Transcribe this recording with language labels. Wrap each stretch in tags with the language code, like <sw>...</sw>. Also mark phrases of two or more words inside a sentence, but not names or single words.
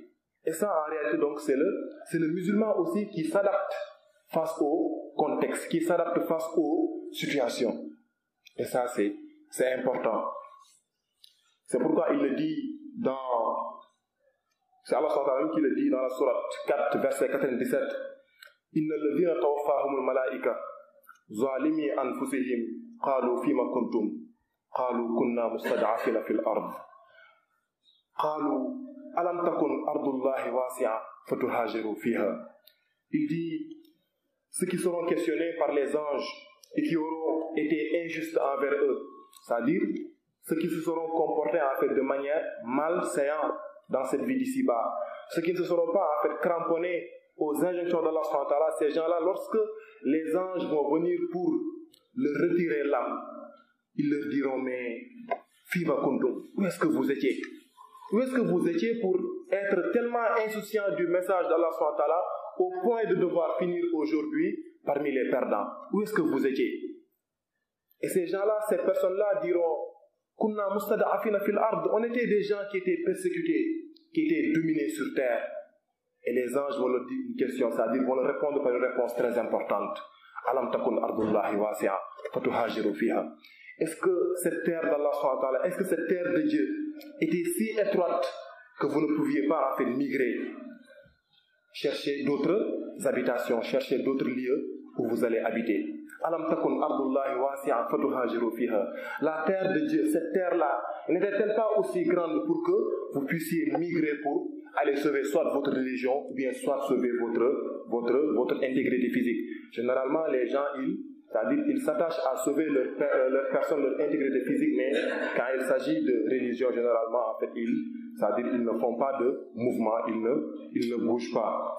<fr>Et ça, en réalité, donc, c'est le musulman aussi qui s'adapte face au contexte, qui s'adapte face aux situations. Et ça, c'est important. C'est pourquoi il le dit c'est Allah SWT qui le dit dans la sourate 4, verset 97.</fr> <ar>إن الذين توفاهم الملائكة ظالمي أنفسهم قالوا فيم كنتم قالوا كنا مستضعفين في الأرض قالوا ألم تكن أرض الله واسعة فتهاجروا فيها.</ar> <fr>Il dit, ceux qui seront questionnés par les anges et qui auront été injustes envers eux, c'est-à-dire ceux qui se seront comportés en fait de manière malséante dans cette vie d'ici-bas, ceux qui ne se seront pas en fait cramponnés aux injonctions d'Allah</fr> <ar>سبحانه وتعالى,</ar> <fr>ces gens-là, lorsque les anges vont venir pour leur retirer l'âme, ils leur diront, mais</fr> <ar>فيم كنتم,</ar> <fr>où est-ce que vous étiez? Où est-ce que vous étiez pour être tellement insouciant du message d'Allah</fr> <ar>سبحانه وتعالى</ar> <fr>au point de devoir finir aujourd'hui parmi les perdants? Où est-ce que vous étiez? Et ces gens-là, ces personnes-là diront,</fr> <ar>كنا مستضعفين في الأرض,</ar> <fr>on était des gens qui étaient persécutés, qui étaient dominés sur terre. Et les anges vont leur dire une question, c'est-à-dire vont leur répondre par une réponse très importante.</fr> <ar>ألم تكن أرض الله واسعة فتهاجروا فيها.</ar> <fr>Est-ce que cette terre d'Allah</fr> <ar>سبحانه وتعالى,</ar> <fr>est-ce que cette terre de Dieu était si étroite que vous ne pouviez pas en fait migrer, chercher d'autres habitations, chercher d'autres lieux où vous allez habiter?</fr> <ar>ألم تكن أرض الله واسعة فتهاجروا فيها.</ar> <fr>La terre de Dieu, cette terre-là, n'était-elle pas aussi grande pour que vous puissiez migrer pour aller sauver soit votre religion, ou bien soit sauver votre intégrité physique? Généralement, les gens, ils s'attachent à sauver leur personne, leur intégrité physique, mais quand il s'agit de religion, généralement, en fait, ils ne font pas de mouvement, ils ne bougent pas.</fr>